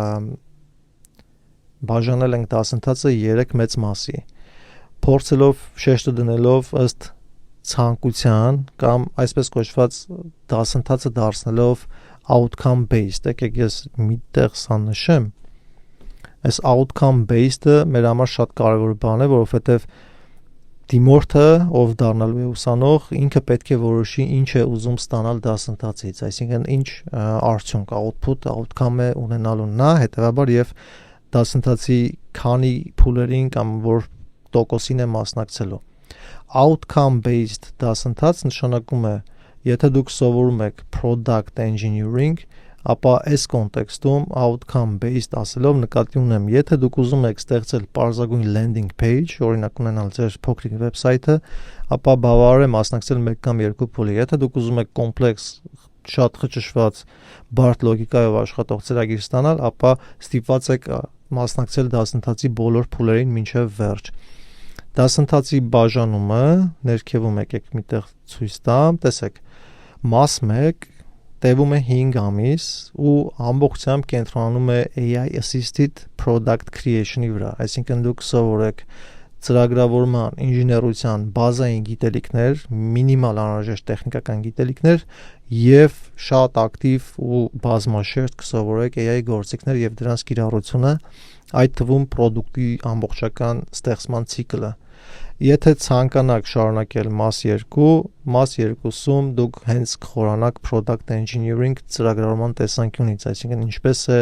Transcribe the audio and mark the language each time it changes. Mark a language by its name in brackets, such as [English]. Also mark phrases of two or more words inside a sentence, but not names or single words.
[Armenian] բաժանել ենք դասընթացը 3 մեծ մասի։ Փորձելով շեշտը դնելով ըստ ցանկության կամ այսպես կոչված դասընթացը դարձնելով [English] outcome based, [Armenian] եկեք ես մի տեղ սա նշեմ։ Այս [English] outcome based-ը [Armenian] մեր համար շատ կարևոր բան է, որովհետև դիմորդը, ով դառնալու է ուսանող, ինքը պետք է որոշի ինչ է ուզում ստանալ դասընթացից, այսինքն ինչ արդյունք, outcome է ունենալու նա, հետևաբար եւ դասընթացի քանի փուլերին կամ որ տոկոսին է մասնակցելու։ [English] Outcome based [Armenian] դասընթաց նշանակում է, եթե դուք սովորում եք [English] product engineering, [Armenian] ապա այս կոնտեքստում [English] outcome based [Armenian] ասելով նկատի ունեմ, եթե դուք ուզում եք ստեղծել պարզագույն [English] landing page, [Armenian] օրինակ ունենալ ձեր փոքրիկ վեբսայթը, ապա բավարար է մասնակցել 1 կամ 2 փուլի։ Եթե դուք ուզում եք կոմպլեքս շատ խճճված բարդ լոգիկայով աշխատող ծրագիր ստանալ, ապա ստիպված եք մասնակցել դասընթացի բոլոր փուլերին մինչև վերջ։ Դասընթացի բաժանումը ներքևում եկեք միտեղ ցույց տամ, տեսեք, մաս 1 տևում է 5 ամիս ու ամբողջությամբ կենտրոնանում է [English] AI assisted product creation-ի [Armenian] վրա, այսինքն դուք սովորեք ծրագրավորման, ինժեներության բազային գիտելիքներ, մինիմալ անհրաժեշտ տեխնիկական գիտելիքներ եւ շատ ակտիվ ու բազմաշերտ կսովորեք AI գործիքներ եւ դրանց կիրառությունը, այդ թվում product-ի ամբողջական ստեղծման ցիկլը։ Եթե ցանկանաք շարունակել մաս 2, մաս 2-ում դուք հենց կխորանաք [English] product engineering [Armenian] ծրագրավորման տեսանկյունից, այսինքն ինչպես է